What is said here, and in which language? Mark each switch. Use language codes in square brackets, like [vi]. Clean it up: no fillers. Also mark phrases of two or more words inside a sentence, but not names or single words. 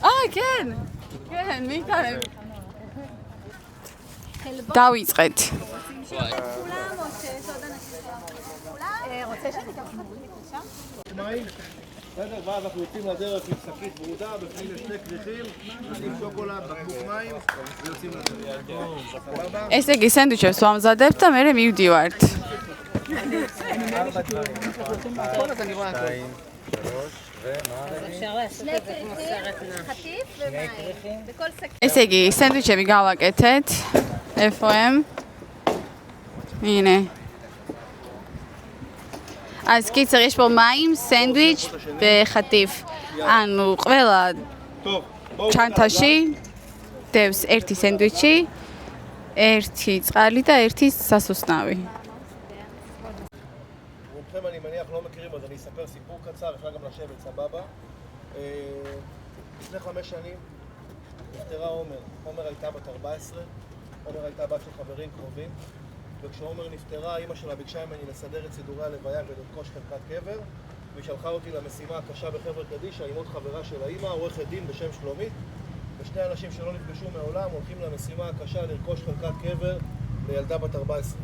[he] כן. כן, מי התעלם? დავიწყეთ. בסדר, ואז אנחנו יוצאים לדרך עם שקית ברודה, בפנים לשני כריכים, נשים שוקולד, בקבוק מים, ויוצאים לדרך. סבבה? [ka] ესე იგი, სენდვიჩებს ვამზადებთ და მე მივდივართ. [he] אפשר לעשות את זה כמו סרט נע. חטיף ומים. בכל שקית. [ka] ესე იგი, სენდვიჩები გავაკეთეთ. [he] איפה הם? הנה. אז קיצר, יש פה מים, סנדוויץ' וחטיף. [ka] אנו, ყველა [he] טוב, בואו. [ka] ჩანთაში დევს ერთი სენდვიჩი, ერთი წყალი და ერთი სასუსნავი. [he] רובכם אני מניח לא מכירים, אז אני אספר סיפור קצר, אפשר גם לשבת, סבבה. לפני 5 שנים נפטרה עומר. עומר הייתה בת 14, עומר הייתה בת של חברים קרובים, וכשעומר נפטרה, אמא שלה ביקשה ממני לסדר את סידורי הלוויה ולרכוש חלקת קבר, והיא שלחה אותי למשימה הקשה בחבר קדישא עם עוד חברה של האמא, עורכת דין בשם שלומית, ושני אנשים שלא נפגשו מעולם הולכים למשימה הקשה לרכוש חלקת קבר לילדה בת 14.